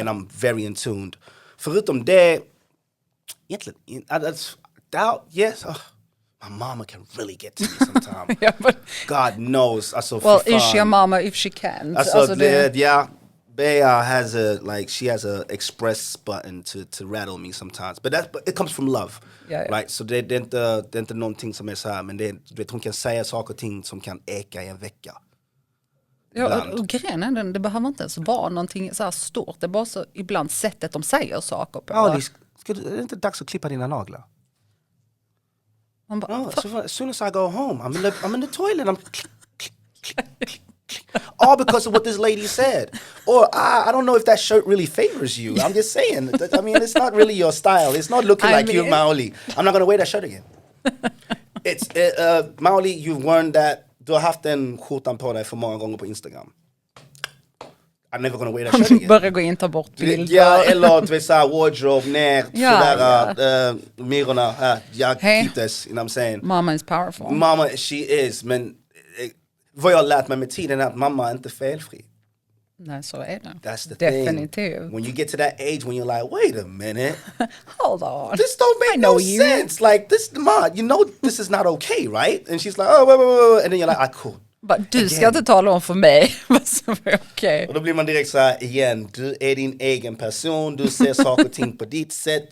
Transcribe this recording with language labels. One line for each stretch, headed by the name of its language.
English: And I'm very in tuned.
Swedish: Förutom det, egentligen,
English: yes, my mama can really get to me sometimes. But God knows.
Swedish: Alltså,
English: well, is she a mama if she can?
Swedish: Alltså,
English: Bea has she has a express button to rattle me sometimes. But it comes from love. Right?
Swedish: Så det är inte någonting som är så här, men hon kan säga saker och ting som kan eka i en vecka. Ja, och grejen är det behöver inte ens vara någonting så här stort. Det är bara så ibland sättet de säger saker på. Ja, är det inte dags att klippa dina naglar? Man bara,
English: no, so as soon as I go home, I'm in the toilet. I'm click, click, click, click, click. All because of what this lady said. Or I don't know if that shirt really favors you. I'm just saying. I mean, it's not really your style. It's not looking like you, Maoli. I'm not going to wear that shirt again. It's Maoli, you've learned that.
Swedish: Du har haft den skjortan på dig för många gånger på Instagram.
English: I'm never gonna wear that shirt again.
Swedish: Börja gå in, ta bort bild. Ja, eller du vet såhär wardrobe ner, sådär myrorna här. Jag
English: keep this, you know what I'm saying? Mama is powerful. Mama, she is,
Swedish: men vad jag har lärt mig med tiden är att mamma är inte felfri. Nej, så är det.
English: That's the
Swedish: Definitivt.
English: thing. When you get to that age when you're like, wait a minute. Hold on. This don't make no sense. Like, this, Ma, you know this is not okay, right? And she's like, oh, wait. And then you're like, cool.
Swedish: Du ska inte tala om för mig vad som är okej. Och då blir man direkt så här igen, du är din egen person, du ser saker och ting på ditt sätt.